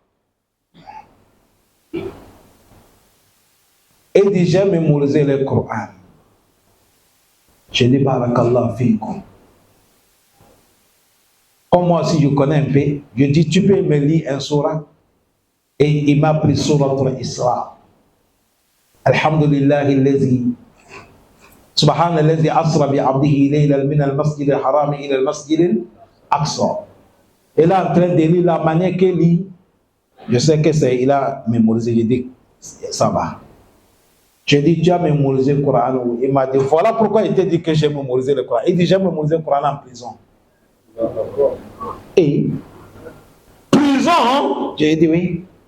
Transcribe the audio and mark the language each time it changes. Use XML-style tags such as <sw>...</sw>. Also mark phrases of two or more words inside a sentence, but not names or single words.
<fr>Il dit j'ai mémorisé le Coran. Je dis</fr> <ar>بارك الله فيكم.</ar> <fr>Comme moi aussi je connais un peu, je dis tu peux me lire un surah. Et il m'a pris surah al-Isra.</fr> <ar>الحمد لله الذي سبحان الذي أسرى بعبده ليلا من المسجد الحرام إلى المسجد الأقصى.</ar> <fr>Et là en train de lire la manière qu'il lit, je sais que c'est il a mémorisé, je dis ça va. Je dis tu as mémorisé le Coran. Il m'a dit voilà pourquoi il t'a dit que j'ai mémorisé le Coran. Il dit j'ai mémorisé le Coran en prison. Et prison, hein? J'ai dit oui.</fr>